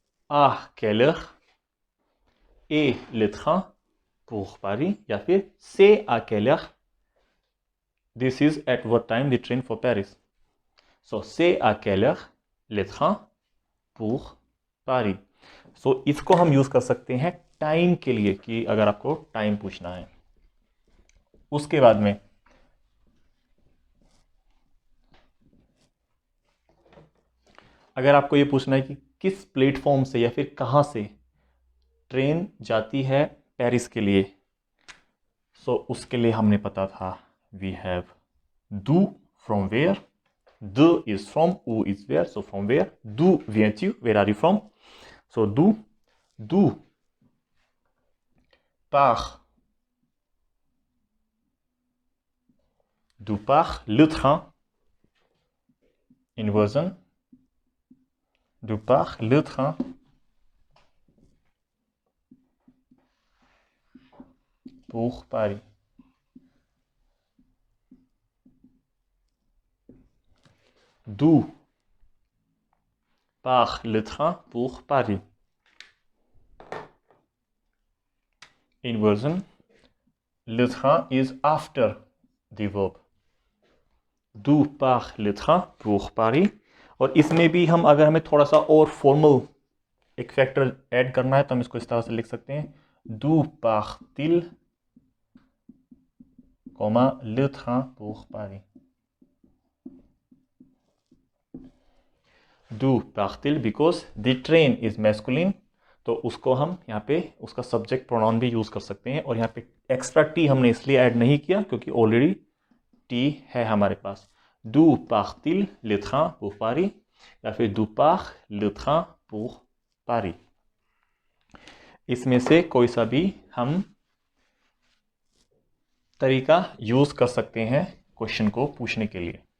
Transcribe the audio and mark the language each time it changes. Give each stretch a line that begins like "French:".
French: à quelle heure est le train pour Paris,
Hindi: या फिर
French: c'est à quelle heure,
English: this is at what time the train for Paris।
French: So c'est à quelle heure le train pour
Hindi: पारी। सो इसको हम use कर सकते हैं time के लिए, कि अगर आपको टाइम पूछना है। उसके बाद में अगर आपको ये पूछना है कि किस प्लेटफॉर्म से या फिर कहां से ट्रेन जाती है पेरिस के लिए, सो उसके लिए हमने पता था we have do from where, the is from, ऊ is where, so from where, do
French: viens tu,
Hindi: where are you from, so do part,
French: d'où part le train, inversion, d'où part le train pour Paris. D'où part le train pour Paris. Inversion, le train
English: is after the verb.
French: D'où part le train pour Paris.
Hindi: और इसमें भी हम, अगर हमें थोड़ा सा और formal एक फैक्टर ऐड करना है तो हम इसको इस तरह से लिख सकते हैं,
French: d'où part-il, le train pour Paris. D'où part-il,
English: because the train is masculine,
Hindi: तो उसको हम यहाँ पे उसका सब्जेक्ट प्रोनाउन भी यूज कर सकते हैं। और यहाँ पे एक्स्ट्रा टी हमने इसलिए ऐड नहीं किया क्योंकि ऑलरेडी टी है हमारे पास।
French: D'où part-il le train pour Paris,
Hindi: या फिर
French: d'où part le train pour Paris।
Hindi: इसमें से कोई सा भी हम तरीका यूज कर सकते हैं क्वेश्चन को पूछने के लिए।